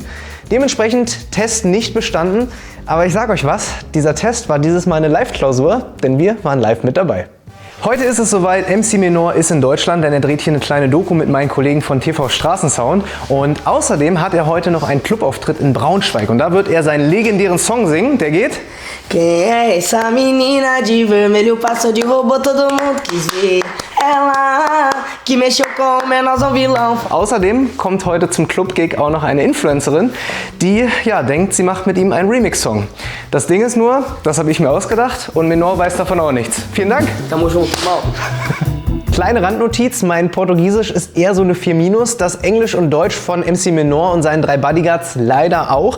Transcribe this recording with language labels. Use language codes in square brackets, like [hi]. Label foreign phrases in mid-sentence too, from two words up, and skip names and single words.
[de] Dementsprechend Test nicht bestanden, aber ich sag euch was, dieser Test war dieses Mal eine Live-Klausur, denn wir waren live mit dabei. Heute ist es soweit, MC Menor ist in Deutschland, denn er dreht hier eine kleine Doku mit meinen Kollegen von TV Straßensound und außerdem hat er heute noch einen Clubauftritt in Braunschweig und da wird er seinen legendären Song singen, der geht... [pt] Quem é essa menina de vermelho passou de robô, todo mundo quis ver. Ela que mexeu com o menorzão vilão. [de] Außerdem kommt heute zum Club-Gig auch noch eine Influencerin, die ja denkt, sie macht mit ihm einen Remix-Song. Das Ding ist nur, das habe ich mir ausgedacht und Menor weiß davon auch nichts. Vielen Dank. [pt] Tamo junto, mal. [de] Kleine Randnotiz, mein Portugiesisch ist eher so eine 4-, das Englisch und Deutsch von MC Menor und seinen 3 Bodyguards leider auch.